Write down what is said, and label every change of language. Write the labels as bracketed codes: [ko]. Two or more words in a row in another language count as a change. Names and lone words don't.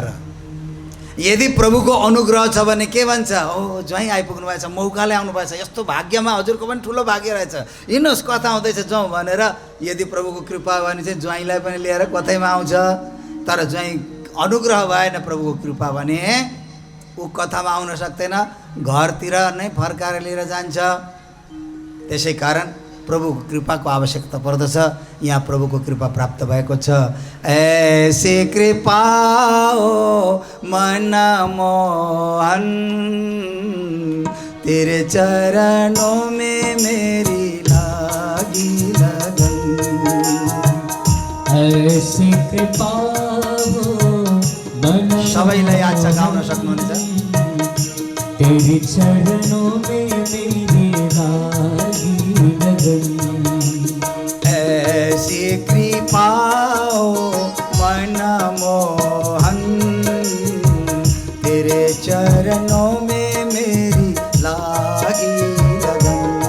[ne] यदि प्रभुको अनुग्रह छ भने के भन्छ, ओ ज्वाइँ आइपुग्नु भएछ, मौकाले आउनु भएछ, यस्तो भाग्यमा हजुरको पनि ठुलो भाग्य रहेछ, हिँड्नुहोस् कथा आउँदैछ जाउँ भनेर यदि प्रभुको कृपा भयो भने चाहिँ ज्वाइँलाई पनि लिएर कतैमा आउँछ। तर ज्वाइँ अनुग्रह भएन, प्रभुको कृपा भने ऊ कथामा आउन सक्दैन, घरतिर नै फर्काएर लिएर जान्छ। त्यसै कारण प्रभुको कृपाको आवश्यकता पर्दछ। यहाँ प्रभुको कृपा प्राप्त भएको छ। [hi] ऐसी कृपा हो मनमोहन, तेरे चरणों में मेरी लागी लगन। ऐसी कृपा हो मनमोहन, [ne] सबैलाई आज गाउन सक्नुहुन्छ। [hi] तेरे चरणों में मेरी लागी लगन। ऐसी कृपा हो मनमोहन, तेरे चरणों में मेरी लागी लगन।